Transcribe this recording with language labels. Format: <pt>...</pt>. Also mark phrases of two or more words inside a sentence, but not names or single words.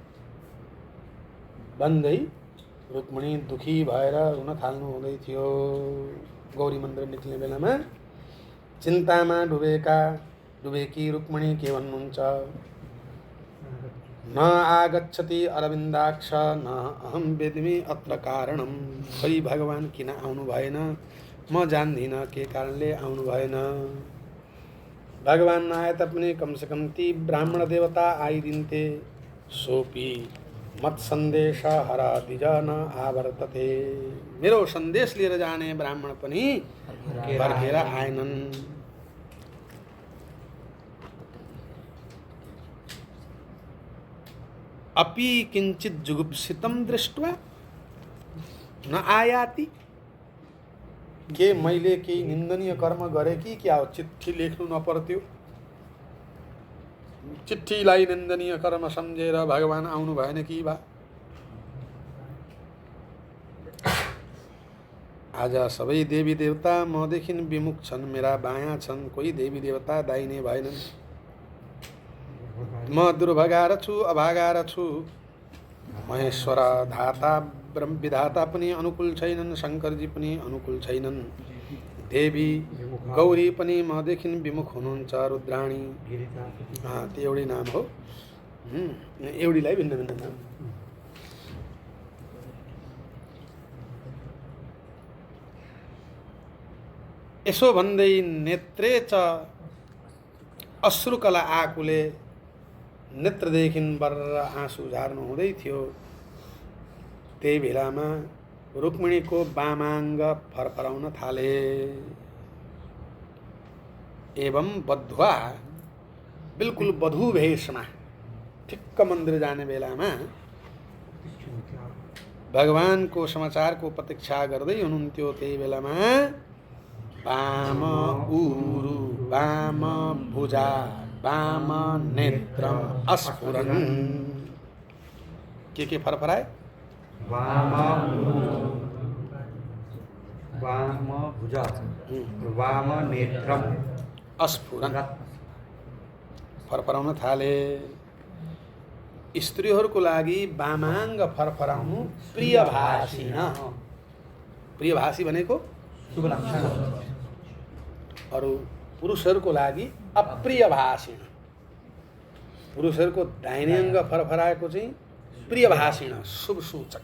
<ne>भन्दै रुक्मिणी दुखी भएर रुन थाल्नु हुँदै थियो गौरी मन्दिर निक्लिने बेलामा चिन्तामा डुबेकी रुक्मिणी के भन्नुहुन्छ</ne> <sa>न आगच्छति अरविन्दाक्ष न अहम वेद्मि अत्र कारणम</sa> <ne>खै भगवान किन आउनु भएन म जान्दिनँ के कारणले आउनु भएन भगवान नआए तापनि कमसेकम ती ब्राह्मण देवता आइदिन्थे</ne> <sa>सोपी मत संदेश हरा द्विजन आवर्तते।</sa> <ne>मेरो सन्देश लिएर जाने ब्राह्मण पनि फर्केर आएनन्।</ne> <sa>अपि किंचित जुगुप्सितम दृष्ट्वा न आयाति।</sa> <ne>के मैले केही निन्दनीय कर्म गरे कि क्या हो चिट्ठी लेख्नु नपर्थ्यो? चिट्ठीलाई निन्दनीय कर्म सम्झेर भगवान आउनु भएन कि बा? आज सबै देवी देवता मदेखि विमुख छन्, मेरा बायाँ छन्। कोही देवी देवता दाहिने भएनन्। म दुर्भगा र छु, अभागा र छु। महेश्वर धाता ब्रह्म विधाता पनि अनुकूल छैनन्, शङ्करजी पनि अनुकूल छैनन्। देवी गौरी पनि मदेखि विमुख हुनुहुन्छ, रुद्राणी। त्यो एउटै नाम हो। एउटीलाई भिन्न भिन्न नाम। यसो भन्दै</ne> <sa>नेत्रे च अश्रुकला आकुले,</sa> <ne>नेत्रदेखि बर आँसु झार्नु हुँदै थियो। त्यही बेलामा रुक्मिणीको वामाङ्ग फरफराउन थाले। एवं बधुवा, बिल्कुल वधु भेषमा ठिक्क मन्दिर जाने बेलामा भगवानको समाचारको प्रतीक्षा गर्दै हुनुहुन्थ्यो। त्यही बेलामा</ne> <sa>वाम उरु वाम भुजा वाम नेत्रम अस्फुरन्।</sa> <ne>के फरफराए?</ne> <sa>वाम भुजा वाम नेत्रम</sa> <ne>अस्फुरन् फरफराउन थाले। स्त्रीहरूको लागि वामाङ्ग फरफराउनु प्रियभाषिण। प्रियभाषी भनेको शुभ लक्षण। अरू पुरुषहरूको लागि अप्रियभाषिण। पुरुषहरूको दाहिने अङ्ग फरफराएको चाहिँ प्रियभाषिण, शुभ सूचक।</ne>